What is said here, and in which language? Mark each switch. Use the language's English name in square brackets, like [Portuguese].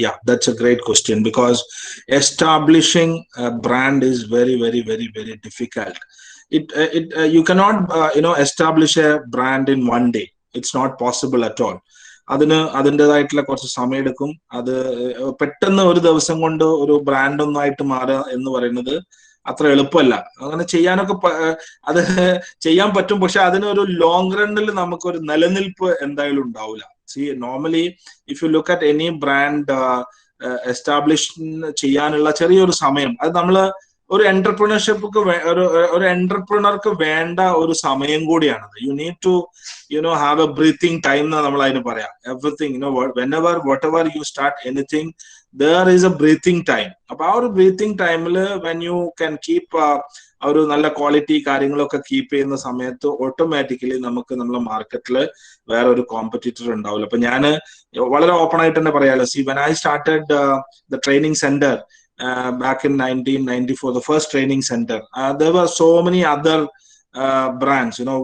[English] Yeah, that's a great question, because establishing a brand is very, very, very, very difficult. You cannot establish a brand in one day. It's not possible at all. [Malayalam] അതിൻ്റെതായിട്ടുള്ള കുറച്ച് സമയം എടുക്കും. അത് പെട്ടെന്ന് ഒരു ദിവസം കൊണ്ട് ഒരു ബ്രാൻഡ് ഒന്നായിട്ട് മാറുക എന്ന് പറയുന്നത് അത്ര എളുപ്പമല്ല. അങ്ങനെ ചെയ്യാനൊക്കെ അത് ചെയ്യാൻ പറ്റും, പക്ഷെ അതിനൊരു ലോങ് റണ്ണിൽ നമുക്കൊരു നിലനിൽപ്പ് എന്തായാലും ഉണ്ടാവില്ല. Normally [English] if you look at any brand [Malayalam] establish ചെയ്യാനുള്ള ചെറിയൊരു സമയം, അത് നമ്മള് ഒരു എന്റർപ്രണർഷിപ്പ് ഒരു എന്റർപ്രണർക്ക് വേണ്ട ഒരു സമയം കൂടിയാണത്. [English] you need to have a breathing time [Malayalam] എന്ന് നമ്മൾ അതിന് പറയാം. [English] Everything whatever you start anything, there is a breathing time. [Malayalam] അപ്പൊ ആ ഒരു ബ്രീത്തിങ് ടൈമിൽ [English] when you can keep [Malayalam] ഒരു നല്ല ക്വാളിറ്റി കാര്യങ്ങളൊക്കെ കീപ്പ് ചെയ്യുന്ന സമയത്ത് ഓട്ടോമാറ്റിക്കലി നമുക്ക് നമ്മളെ മാർക്കറ്റിൽ വേറെ ഒരു കോമ്പറ്റീറ്റർ ഉണ്ടാവില്ല. അപ്പൊ ഞാൻ വളരെ ഓപ്പൺ ആയിട്ട് തന്നെ പറയാലോ, [English] when I started the training center back in 1994, the first training center, there were so many other brands.